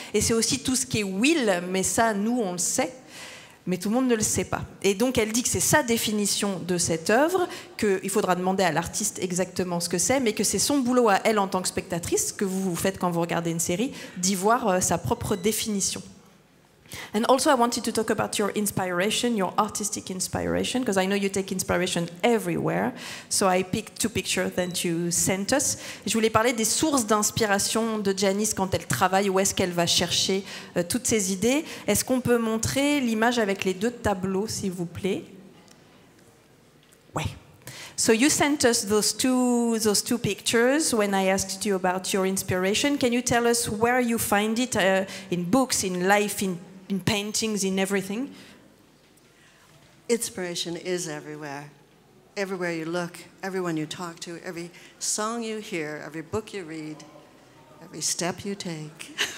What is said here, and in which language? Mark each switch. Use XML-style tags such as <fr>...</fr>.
<fr>Et c'est aussi tout ce qui est Will, mais ça, nous, on le sait. Mais tout le monde ne le sait pas. Et donc, elle dit que c'est sa définition de cette œuvre, qu'il faudra demander à l'artiste exactement ce que c'est, mais que c'est son boulot à elle en tant que spectatrice, que vous faites quand vous regardez une série, d'y voir sa propre définition.</fr> <en>And also, I wanted to talk about your inspiration, your artistic inspiration, because I know you take inspiration everywhere. So I picked two pictures that you sent us.</en> <fr>Je voulais parler des sources d'inspiration de Janice quand elle travaille, où est-ce qu'elle va chercher toutes ses idées. Est-ce qu'on peut montrer l'image avec les deux tableaux, s'il vous plaît? Ouais.</fr> <en>So you sent us those two pictures when I asked you about your inspiration. Can you tell us where you find it in books, in life, in paintings, in everything? Inspiration is everywhere. Everywhere you look, everyone you talk to, every song you hear, every book you read, every step you take.</en>